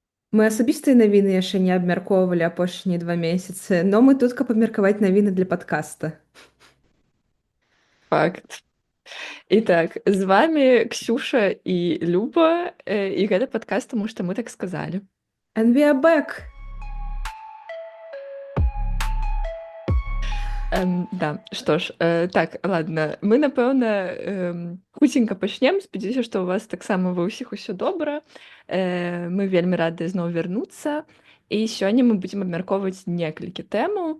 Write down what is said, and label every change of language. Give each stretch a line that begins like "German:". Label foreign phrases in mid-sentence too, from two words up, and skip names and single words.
Belarusian: Мы асабістыя навіны яшчэ не абмяркоўвалі апошнія 2 месяцы, но мы тут, каб абмеркаваць навіны для падкаста. Факт. Итак, з вами Ксюша і Люба, і гэта падкаст, таму што мы так сказалі.
English: And we are back!
Belarusian: Да, што ж, так, ладно, мы, напэўна, хуценька пачнем. Спадзяюся, што ў вас таксама ва ўсіх усё добра. Мы вельмі рады зноў вярнуцца. І сёння мы будзем абмяркоўваць некалькі тэмаў.